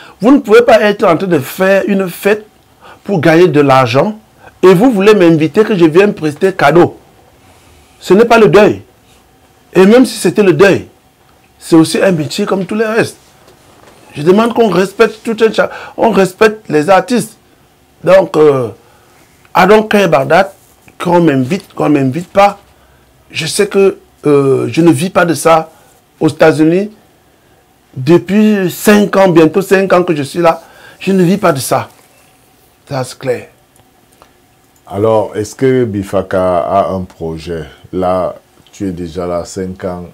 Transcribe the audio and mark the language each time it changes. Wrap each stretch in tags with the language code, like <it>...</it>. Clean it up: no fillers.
<fr>Vous ne pouvez pas être en train de faire une fête pour gagner de l'argent et vous voulez m'inviter que je vienne prester cadeau. Ce n'est pas le deuil. Et même si c'était le deuil, c'est aussi un métier comme tous les restes. Je demande qu'on respecte on respecte les artistes.</fr> <en>Donc, I don't care about that.</en> <fr>Qu'on m'invite pas. Je sais que je ne vis pas de ça aux États-Unis. Depuis 5 ans, bientôt 5 ans que je suis là, je ne vis pas de ça. Ça, c'est clair. Alors, est-ce que Bifaka a un projet? Là, tu es déjà là 5 ans.</fr>